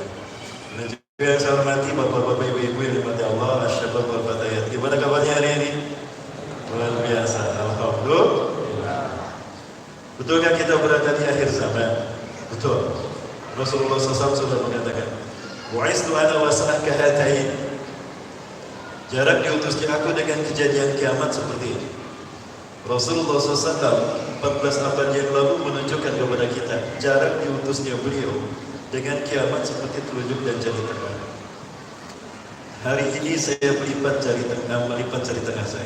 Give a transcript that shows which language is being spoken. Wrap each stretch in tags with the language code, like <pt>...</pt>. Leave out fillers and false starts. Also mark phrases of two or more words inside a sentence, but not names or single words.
<id>Dan juga yang saya hormati bapak-bapak, ibu-ibu yang dimati Allah,</id> <ar>الشباب والفتيات.</ar> <id>Gimana kabarnya hari ini? Luar biasa, alhamdulillah. Betulkah kita berada di akhir zaman? Betul. Rasulullah SAW sudah mengatakan,</id> <ar>"بعثت أنا والساعة كهاتين."</ar> <id>Jarak diutusnya aku dengan kejadian kiamat seperti ini. Rasulullah SAW 14 abad yang lalu menunjukkan kepada kita jarak diutusnya beliau dengan kiamat seperti telunjuk dan jari tengah. Hari ini saya melipat jari tengah saya.</id>